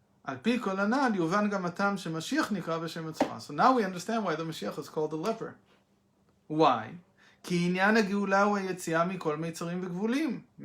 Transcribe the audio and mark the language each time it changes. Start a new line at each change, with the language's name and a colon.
Hebrew: על פי כל הנ"ל יובן גם הטעם שמשיח נקרא בשם מצורע.
English: So now we understand why the Mashiach is called the leper. Why?
Hebrew: כי עניין הגאולה הוא היציאה מכל מיצרים וגבולים.